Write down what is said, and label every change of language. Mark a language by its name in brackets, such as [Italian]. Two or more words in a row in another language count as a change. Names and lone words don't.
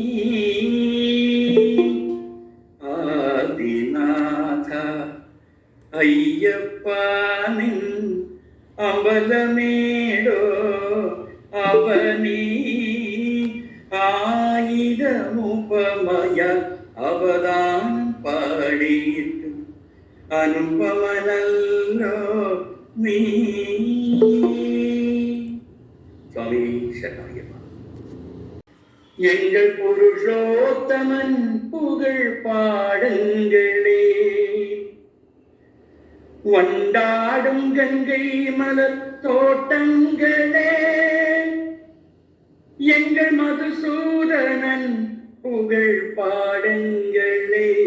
[Malayalam] ആദിനാഥ അയ്യപ്പ നിൻ അമ്പലമേടോ അവനീ. ആയിരമുപമയാൽ അവതാരം പാടിയിട്ടും അനുപമനല്ലോ നീ. സ്വാമി ശരണയ്യപ്പ. [Tamil] எங்கள் புருஷோத்தமன் புகழ் பாடுங்களே. வண்டாடும் கங்கை மலர் தோட்டங்களே. எங்கள் மதுசூதனன் புகழ் பாடுங்களே.